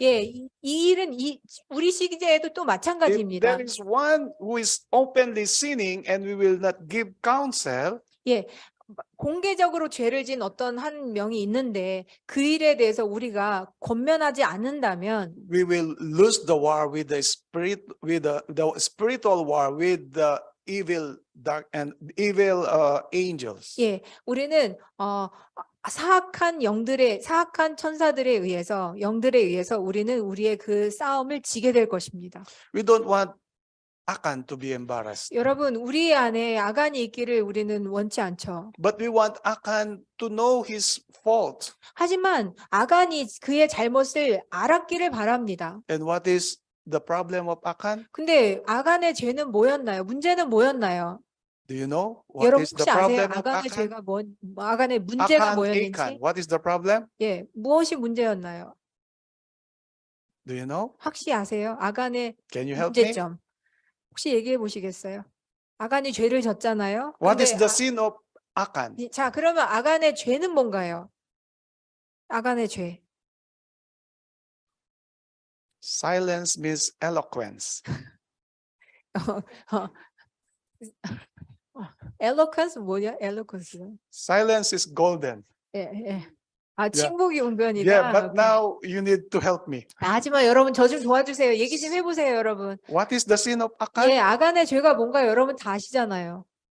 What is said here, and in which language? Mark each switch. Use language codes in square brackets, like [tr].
[ko] 예, 이 일은 우리 시기에도 또 [en] If [ko] 마찬가지입니다. [en] there is one who is openly sinning and we will not give counsel, [ko] 예, 공개적으로 죄를 지은 어떤 한 명이 있는데 그 일에 대해서 우리가 권면하지 않는다면 [en] we will lose the war with the spirit, with the spiritual war with the evil dark and evil angels. [ko] 예, 우리는 사악한 천사들에 의해서 영들에 의해서 우리는 우리의 그 싸움을 지게 될 것입니다. [en] We don't want Achan to be embarrassed, [ko] 여러분, 우리 안에 아간이 있기를 우리는 원치 않죠. [en] but we want Achan to know his fault [ko] 하지만 아간이 그의 잘못을 알았기를 바랍니다. [en] and what is the problem of Achan? [ko] 근데 아간의 죄는 뭐였나요? 문제는 뭐였나요? [en] Do you know what [ko] 여러분 [en] is the [ko] 혹시 아세요? [en] problem of [ko] 아간의 [en] Achan? [ko] 죄가 아간의 문제가 [en] Achan, [ko] 뭐였는지? [en] what is the problem? [ko] 예, 무엇이 문제였나요? [en] Do you know? [ko] 혹시 아세요? 아간의 [en] Can you help me? [ko] 문제점. 혹시 얘기해 보시겠어요? 아간이 죄를 졌잖아요. [en] What is [ko] 근데 [en] the sin of Achan? [ko] 자, 그러면 아간의 죄는 뭔가요? 아간의 죄. [en] Silence means eloquence. [ko] eloquence 뭐냐? [en] eloquence. Silence is golden. [ko] 예, 예. 아, 침묵이 [en] Yeah, [ko] 웅변이다. [en] but [ko] 오케이. [en] now you need to help me. [ko] 하지만 여러분 저 좀 도와주세요. 얘기 좀 해보세요, 여러분. [en] What is the sin of [ko] 예, [en] Achan? [ko] 아간의 죄가 뭔가 여러분 다 아시잖아요.